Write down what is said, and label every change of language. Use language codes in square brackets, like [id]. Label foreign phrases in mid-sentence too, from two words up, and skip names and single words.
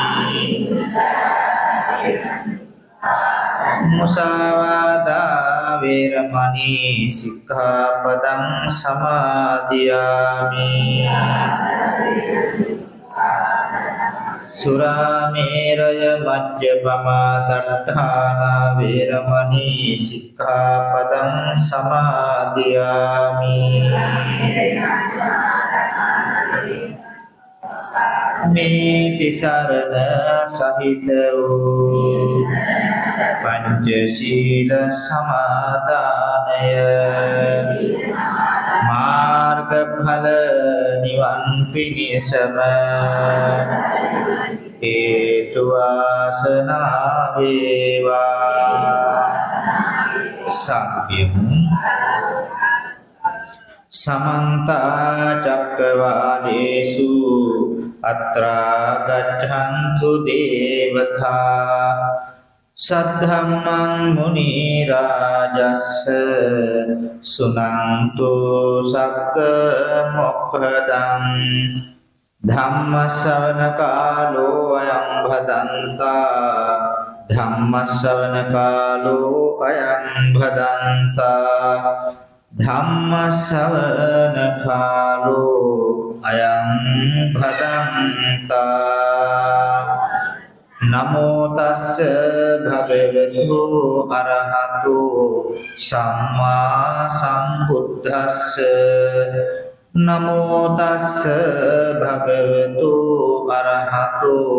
[pi] මුසාවාදා වේරමණී සික්ඛාපදං සමාදියාමි සුරාමේරය මජ්ජපමා දට්ඨානා වේරමණී සික්ඛාපදං සමාදියාමි [si] මේ තිසරණ සහිත වූ පංචශීල සමාදානය මාර්ගඵල නිවන් පිණිසම හේතු වාසනා වේවා සාක්‍යමු [pi] समन्त चक्रवालेषु अत्रा गच्छन्तु देवता सद्धम्मं मुनि राजस्स सुनन्तु सक्क मोक्षदं धम्म श्रवण कालो अयं भदन्ता धम्म श्रवण कालो अयं भदन्ता ධම්ම ශ්‍රවණ කාලෝ අයං භදන්තා නමෝ තස්ස භගවතු අරහතු සම්මා සම්බුද්දස්ස නමෝ තස්ස භගවතු අරහතු